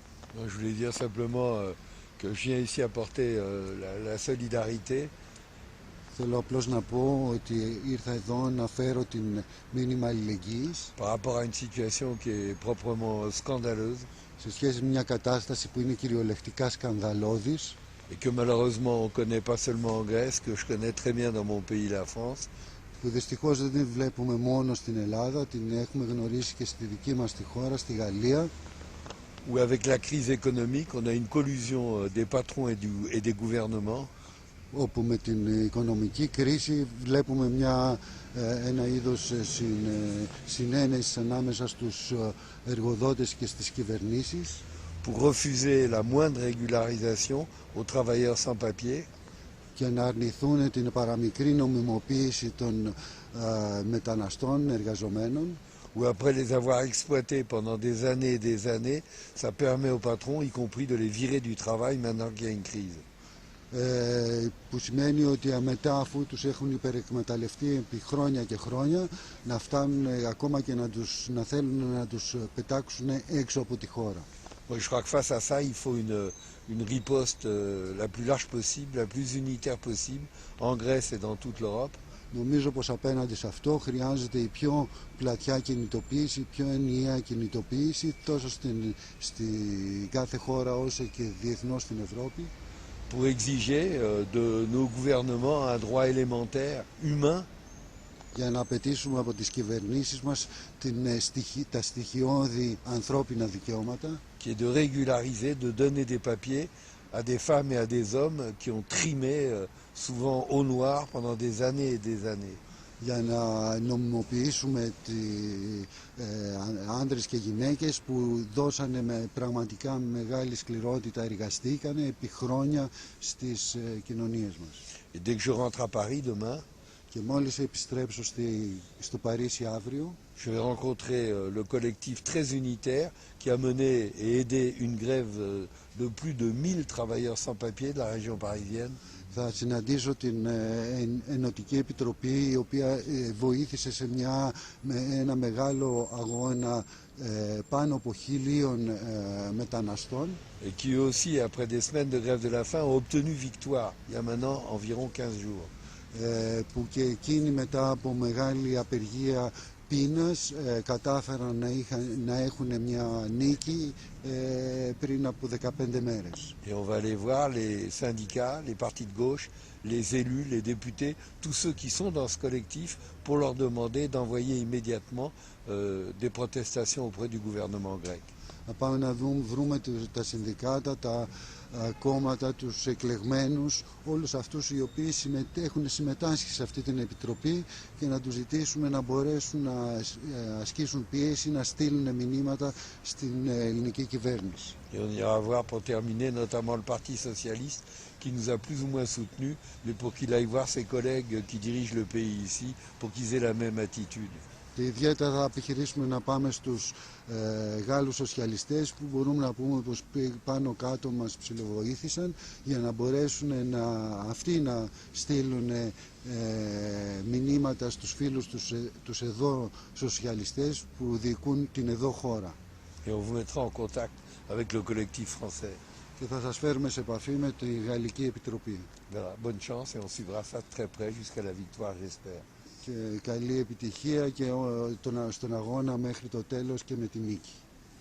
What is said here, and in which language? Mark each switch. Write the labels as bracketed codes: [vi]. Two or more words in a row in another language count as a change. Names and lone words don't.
[fr] Donc, je voulais dire simplement que je viens ici apporter la solidarité [el] Θέλω απλώς να πω ότι ήρθα εδώ να φέρω την μήνυμα αλληλεγγύης [fr] par rapport à une situation qui est proprement scandaleuse [el] σε σχέση με μια κατάσταση που είναι κυριολεκτικά σκανδαλώδης [fr] et que malheureusement on connaît pas seulement en Grèce, que je connais très bien dans mon pays, la France, [el] που δυστυχώς δεν την βλέπουμε μόνο στην Ελλάδα, την έχουμε γνωρίσει και στη δική μας τη χώρα, στη Γαλλία, [fr] où avec la crise économique, on a une collusion des patrons et des gouvernements [el] όπου με την οικονομική κρίση βλέπουμε ένα είδος συνένεσης ανάμεσα στους εργοδότες και στις κυβερνήσεις [fr] pour refuser la moindre régularisation aux travailleurs sans papier, [el] και να αρνηθούν την παραμικρή νομιμοποίηση των μεταναστών εργαζομένων, [fr] où après les avoir exploités pendant des années, ça permet aux patrons, y compris, de les virer du travail maintenant qu'il y a une crise. [el] που σημαίνει ότι μετά αφού τους έχουν υπερεκμεταλλευτεί επί χρόνια και χρόνια να φτάνουν ακόμα και να θέλουν να τους πετάξουν έξω από τη χώρα. [fr] Moi, je crois que face à ça, il faut une riposte la plus large possible, la plus unitaire possible, en Grèce et dans toute l'Europe. [el] Νομίζω πως απέναντι σε αυτό χρειάζεται η πιο πλατιά κινητοποίηση, η πιο ενιαία κινητοποίηση τόσο στην κάθε χώρα όσο και διεθνώς στην Ευρώπη [fr] Pour exiger de nos gouvernements un droit élémentaire, humain, [el] για να απαιτήσουμε από τις κυβερνήσεις μας τα στοιχειώδη ανθρώπινα δικαιώματα [fr] qui est de régulariser, de donner des papiers à des femmes et à des hommes qui ont trimé, souvent au noir, pendant des années et des années. [el] για να νομιμοποιήσουμε άντρες και γυναίκες που δώσανε με πραγματικά μεγάλη σκληρότητα, εργαστήκανε επί χρόνια στις κοινωνίες μας. [fr] Et dès que je rentre à Paris demain, [el] Και μόλις επιστρέψω στο Παρίσι αύριο, [fr] je vais rencontrer le collectif très unitaire qui a mené et aidé une grève de plus de 1000 travailleurs sans papier de la région parisienne. [el] θα συναντήσω την Ενωτική Επιτροπή η οποία βοήθησε σε ένα μεγάλο αγώνα πάνω από 1000 μεταναστών [fr] Et qui aussi, après des semaines de grève de la faim, ont obtenu victoire, il y a maintenant environ 15 jours. [el] που και εκείνοι μετά από μεγάλη απεργία πείνας κατάφεραν να έχουν μια νίκη πριν από 15 μέρες. [fr] Et on va aller voir les syndicats, les partis de gauche, les élus, les députés, tous ceux qui sont dans ce collectif pour leur demander d'envoyer immédiatement des protestations auprès du gouvernement grec. [el] Να πάμε να βρούμε τα συνδικάτα, τα κόμματα, τους εκλεγμένους, όλους αυτούς οι οποίοι έχουν συμμετάσχει σε αυτή την επιτροπή και να τους ζητήσουμε να μπορέσουν να ασκήσουν πίεση, να στείλουν μηνύματα στην ελληνική κυβέρνηση. [fr] Et on ira voir pour terminer notamment le Parti socialiste qui nous a plus ou moins soutenus, mais pour qu'il aille voir ses collègues qui dirigent le pays ici pour qu'ils aient la même attitude. [el] Και ιδιαίτερα θα επιχειρήσουμε να πάμε στους Γάλλους σοσιαλιστές που μπορούμε να πούμε πως πάνω κάτω μας ψιλοβοήθησαν για να μπορέσουν αυτοί να στείλουν μηνύματα στους φίλους τους εδώ σοσιαλιστές που διοικούν την εδώ χώρα. [fr] Et on vous mettra en contact avec le collectif français. [el] Και θα σας φέρουμε σε επαφή με τη Γαλλική Επιτροπή. [fr] Voilà, bonne chance et on suivra ça très près jusqu'à la victoire, j'espère. [el] Και καλή επιτυχία και στον αγώνα μέχρι το τέλος και με τη νίκη.